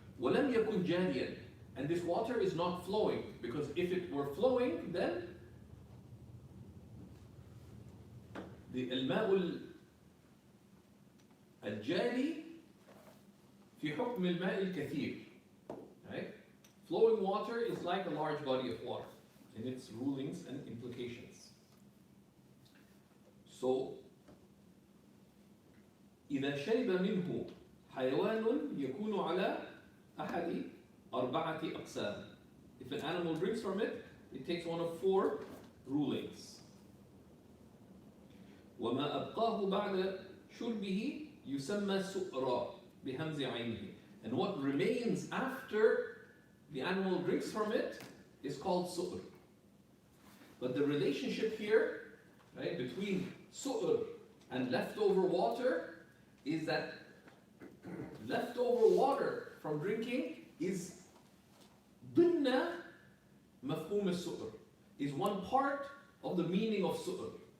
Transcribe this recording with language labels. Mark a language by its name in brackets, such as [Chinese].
[Arabic] ولم يكن جاريا, [English] and this water is not flowing, because if it were flowing, then the [Arabic] الماء الجاري في حكم الماء الكثير, [English] right? Flowing water is like a large body of water in its rulings and implications. [Arabic] So إذا شرب منه حيوان يكون على أحد 4 أقسام. [English] If an animal drinks from it, it takes one of 4 rulings. [Arabic] وما أبقاه بعد شربه يسمى سؤرا بهمز عينه. [English] And what remains after the animal drinks from it is called su'r. But the relationship here, right, between su'r and leftover water is that leftover water from drinking is [Arabic] ضمن مفهوم السؤر, [English] is one part of the meaning of su'r.